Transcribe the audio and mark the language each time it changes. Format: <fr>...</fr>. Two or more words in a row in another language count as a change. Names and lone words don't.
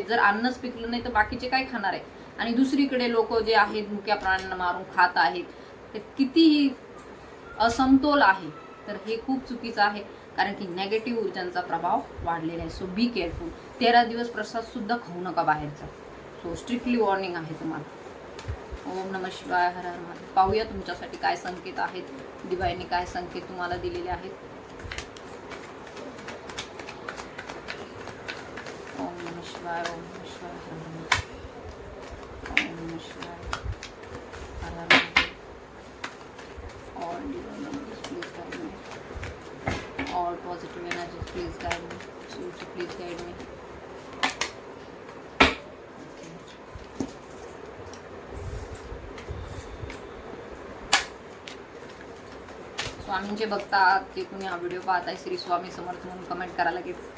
<mr>जर अन्नच पिकलं नाही तर बाकीचे काय खाणार आहे? आणि दुसरीकडे लोक जे आहेत मुक्या प्राण्यांना मारून खात आहेत, ते कितीही असमतोल आहे. तर हे खूप चुकीचं आहे, कारण की नेगेटिव्ह ऊर्जांचा प्रभाव वाढलेला आहे.</mr> <en>So be careful.</en> <mr>13 दिवस प्रसाद सुद्धा खाऊ नका बाहेरचा.</mr> <en>So strictly warning</en> <mr>आहे तुम्हाला.</mr> <sa>ओम नमः शिवाय, हर हर महादेव.</sa> <mr>पाहूया तुमच्यासाठी काय संकेत आहेत, डिवाईनने काय संकेत तुम्हाला दिलेले आहेत.</mr> <sa>ओम नमः शिवाय, ओम नमः शिवाय, हर हर महादेव. ओम नमः शिवाय, हर हर महादेव.</sa> <en>All divine energies please guide me. All positive energies please guide me. शिवजी please guide me.</en> <mr>स्वामींचे बघता की तुम्ही हा व्हिडिओ पाहताय, श्री स्वामी समर्थ म्हणून कमेंट करा लगेच.</mr>